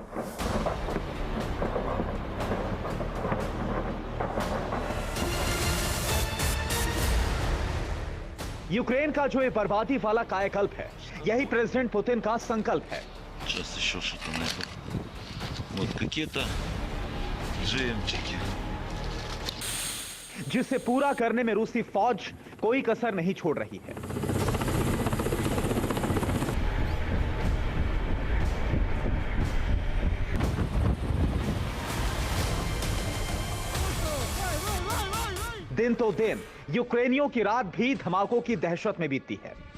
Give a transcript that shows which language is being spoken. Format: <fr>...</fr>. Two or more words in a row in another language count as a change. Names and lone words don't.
<hi>यूक्रेन का जो ये बर्बादी वाला कायाकल्प है, यही प्रेसिडेंट पुतिन का संकल्प है।</hi> <ru>Сейчас еще что-то найду. Вот какие-то жемчуги.</ru> <hi>जिसे पूरा करने में रूसी फौज कोई कसर नहीं छोड़ रही है। दिन तो दिन यूक्रेनियों की रात भी धमाकों की दहशत में बीतती है।</hi>